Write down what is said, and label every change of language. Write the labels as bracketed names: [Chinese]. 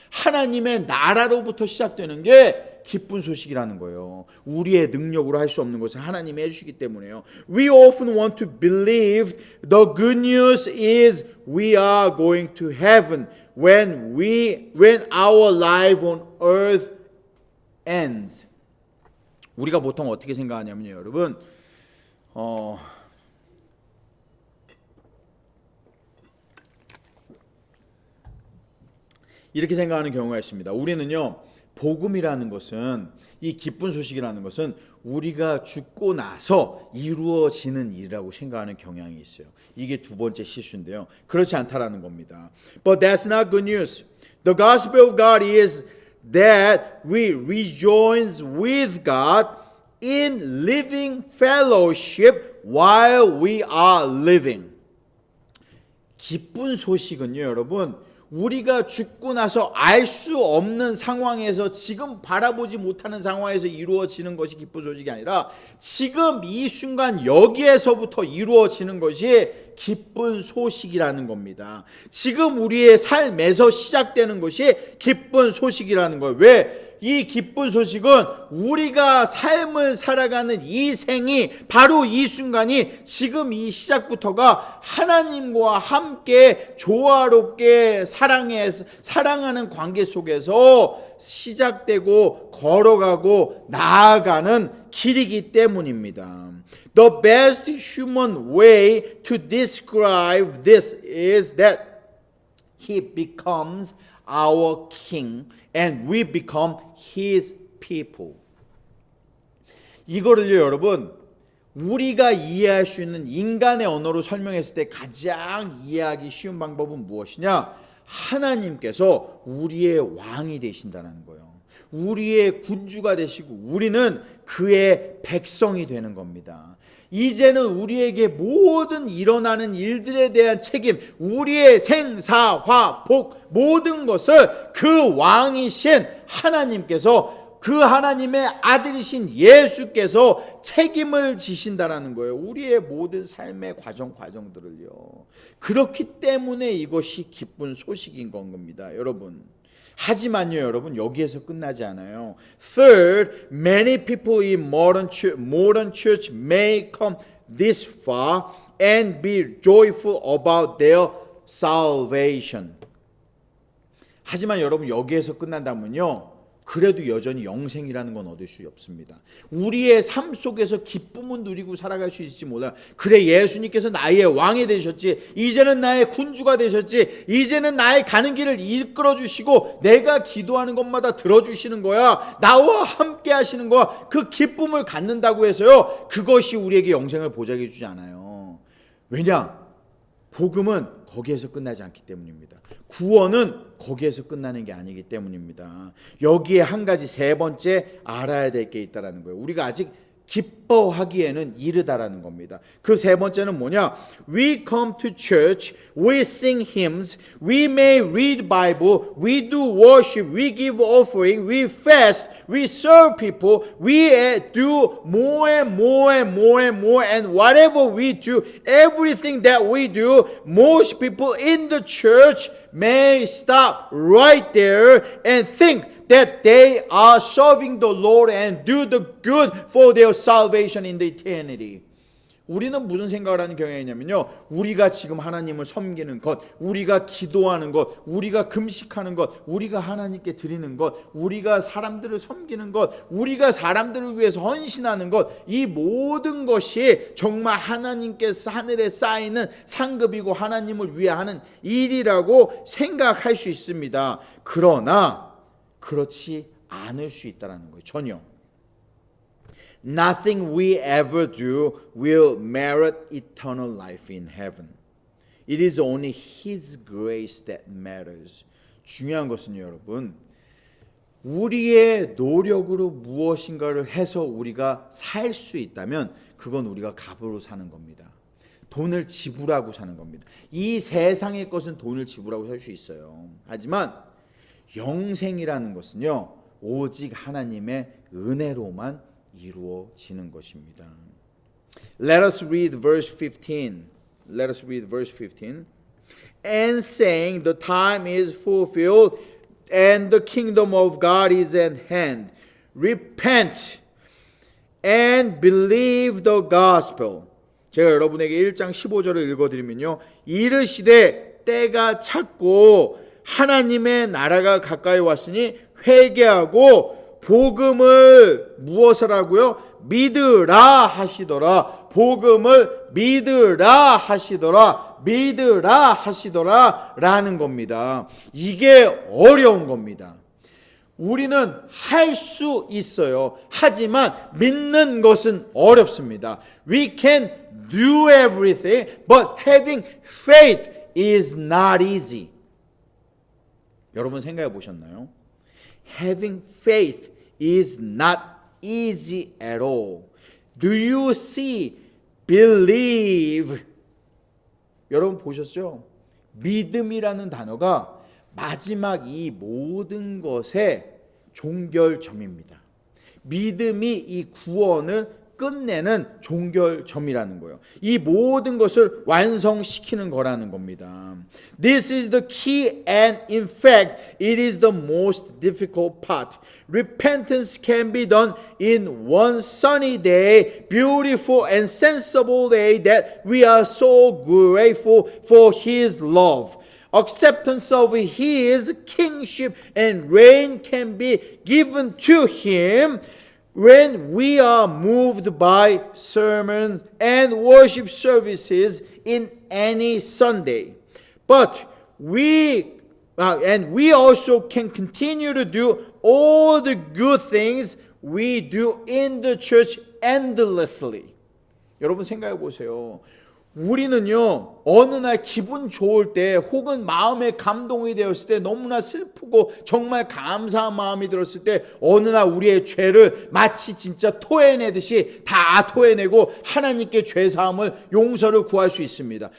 [Korean] 하나님의 나라로부터 시작되는 게 기쁜 소식이라는 거예요. 우리의 능력으로 할 수 없는 것을 하나님이 해주시기 때문에요. [English] We often want to believe the good news is we are going to heaven when our life on earth ends. [Korean] 우리가 보통 어떻게 생각하냐면요, 여러분, 이렇게 생각하는 경우가 있습니다. 우리는요, 복음이라는 것은, 이 기쁜 소식이라는 것은 우리가 죽고 나서 이루어지는 일이라고 생각하는 경향이 있어요. 이게 두 번째 실수인데요, 그렇지 않다라는 겁니다. [English] But that's not good news. The gospel of God is that we rejoice with God in living fellowship while we are living. [Korean] 기쁜 소식은요, 여러분, 우리가 죽고 나서 알 수 없는 상황에서, 지금 바라보지 못하는 상황에서 이루어지는 것이 기쁜 소식이 아니라 지금 이 순간 여기에서부터 이루어지는 것이 기쁜 소식이라는 겁니다. 지금 우리의 삶에서 시작되는 것이 기쁜 소식이라는 거예요. 왜? 이 기쁜 소식은 우리가 삶을 살아가는 이 생이, 바로 이 순간이, 지금 이 시작부터가 하나님과 함께 조화롭게 사랑하는 관계 속에서 시작되고 걸어가고 나아가는 길이기 때문입니다. [English] The best human way to describe this is that He becomes our king and we become His people. [Korean] 이거를요, 여러분, 우리가 이해할 수 있는 인간의 언어로 설명했을 때 가장 이해하기 쉬운 방법은 무엇이냐? 하나님께서 우리의 왕이 되신다는 거예요. 우리의 군주가 되시고 우리는 그의 백성이 되는 겁니다. 이제는 우리에게 모든 일어나는 일들에 대한 책임, 우리의 생사화 복, 모든 것을 그 왕이신 하나님께서, 그 하나님의 아들이신 예수께서 책임을 지신다라는 거예요. 우리의 모든 삶의 과정들을요. 그렇기 때문에 이것이 기쁜 소식인 겁니다. 여러분, 하지만요, 여러분, 여기에서 끝나지 않아요. [English] Third, many people in modern church may come this far and be joyful about their salvation. [Korean] 하지만 여러분, 여기에서 끝난다면요, 그래도 여전히 영생이라는 건 얻을 수 없습니다. 우리의 삶 속에서 기쁨은 누리고 살아갈 수 있을지 몰라. 그래, 예수님께서 나의 왕이 되셨지, 이제는 나의 군주가 되셨지, 이제는 나의 가는 길을 이끌어 주시고 내가 기도하는 것마다 들어주시는 거야, 나와 함께 하시는 거야. 그 기쁨을 갖는다고 해서요, 그것이 우리에게 영생을 보장해 주지 않아요. 왜냐? 복음은 거기에서 끝나지 않기 때문입니다. 구원은 거기에서 끝나는 게 아니기 때문입니다. 여기에 한 가지, 세 번째 알아야 될 게 있다라는 거예요. 우리가 아직 기뻐하기에는 이르다라는 겁니다. 그 세 번째는 뭐냐? [English] We come to church, we sing hymns, we may read Bible, we do worship, we give offering, we fast, we serve people, we do more and more and more and more, and whatever we do, everything that we do, most people in the church may stop right there and think that they are serving the Lord and do the good for their salvation in the eternity. [Korean] 우리는 무슨 생각을 하는 경향이 있냐면요, 우리가 지금 하나님을 섬기는 것, 우리가 기도하는 것, 우리가 금식하는 것, 우리가 하나님께 드리는 것, 우리가 사람들을 섬기는 것, 우리가 사람들을 위해서 헌신하는 것, 이 모든 것이 정말 하나님께서 하늘에 쌓이는 상급이고 하나님을 위해 하는 일이라고 생각할 수 있습니다. 그러나 그렇지 않을 수 있다는 거예요. 전혀. [English] Nothing we ever do will merit eternal life in heaven. It is only His grace that matters. [Korean] 중요한 것은 여러분, 우리의 노력으로 무엇인가를 해서 우리가 살 수 있다면 그건 우리가 값으로 사는 겁니다. 돈을 지불하고 사는 겁니다. 이 세상의 것은 돈을 지불하고 살 수 있어요. 하지만 영생이라는 것은요, 오직 하나님의 은혜로만 이루어지는 것입니다. [English] Let us read verse 15. Let us read verse 15. And saying, the time is fulfilled and the kingdom of God is at hand. Repent and believe the gospel. [Korean] 제가 여러분에게 1장 15절을 읽어드리면요, 이르시되 때가 찼고 하나님의 나라가 가까이 왔으니 회개하고 복음을 무엇을 하고요? 믿으라 하시더라. 복음을 믿으라 하시더라. 믿으라 하시더라 라는 겁니다. 이게 어려운 겁니다. 우리는 할 수 있어요. 하지만 믿는 것은 어렵습니다. [English] We can do everything, but having faith is not easy. [Korean] 여러분 생각해 보셨나요? [English] Having faith is not easy at all. Do you see? Believe. [Korean] 여러분 보셨죠? 믿음이라는 단어가 마지막 이 모든 것의 종결점입니다. 믿음이 이 구원을 끝내는 종결점이라는 거예요. 이 모든 것을 완성시키는 거라는 겁니다. [English] This is the key and in fact it is the most difficult part. Repentance can be done in one sunny day, beautiful and sensible day that we are so grateful for His love. Acceptance of His kingship and reign can be given to Him when we are moved by sermons and worship services in any Sunday. But we also can continue to do all the good things we do in the church endlessly. [Korean] 여러분 생각해 보세요. 우리는요, 어느 날 기분 좋을 때 혹은 마음에 감동이 되었을 때, 너무나 슬프고 정말 감사한 마음이 들었을 때 어느 날 우리의 죄를 마치 진짜 토해내듯이 다 토해내고 하나님께 죄사함을, 용서를 구할 수 있습니다.